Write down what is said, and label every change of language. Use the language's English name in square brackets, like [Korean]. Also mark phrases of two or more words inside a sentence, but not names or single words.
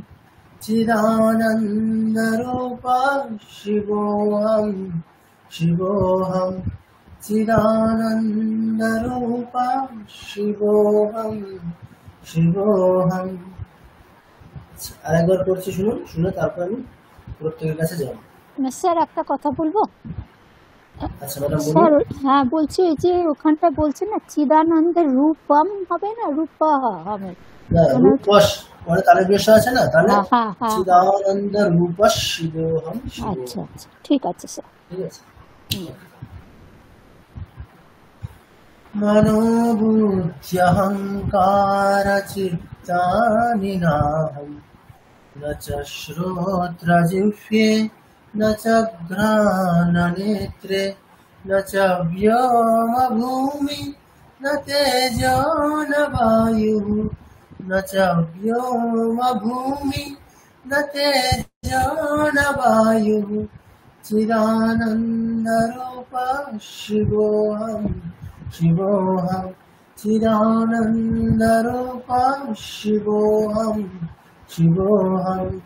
[Sanskrit] चिदानंद रूप शिवोऽहं शिवोऽहं चिदानंद रूप शिवोऽहं शिवोऽहं। [Bangla] আরেকবার করছি, শুনুন, শুনে তারপর আমি প্রত্যেকের কাছে যাব। স্যার একটা কথা বলবো? আচ্ছা ম্যাডাম বলুন। স্যার হ্যাঁ বলছি, ওই যে ওখানটা বলছে না চিদানন্দের রূপম হবে না, রূপা হবে, রূপস মানে তালের বেশ আছে না, তাহলে [Sanskrit] চিদানন্দ রূপস শিবোহম শিবোহম। [Bangla] আচ্ছা আচ্ছা ঠিক আছে স্যার, ঠিক আছে। [Sanskrit] मनोबुद्धि अहंकार चित्तानि नाहं न च श्रोत्रजिह्वे न च घ्राणनेत्रे न च व्योम भूमि न तेजो न वायुः न च व्योम भूमि न तेजो न वायुः चिदानंद रूप शिवोऽहं शिवोऽहं चिदानंद रूप शिवोऽहं शिवोऽहं।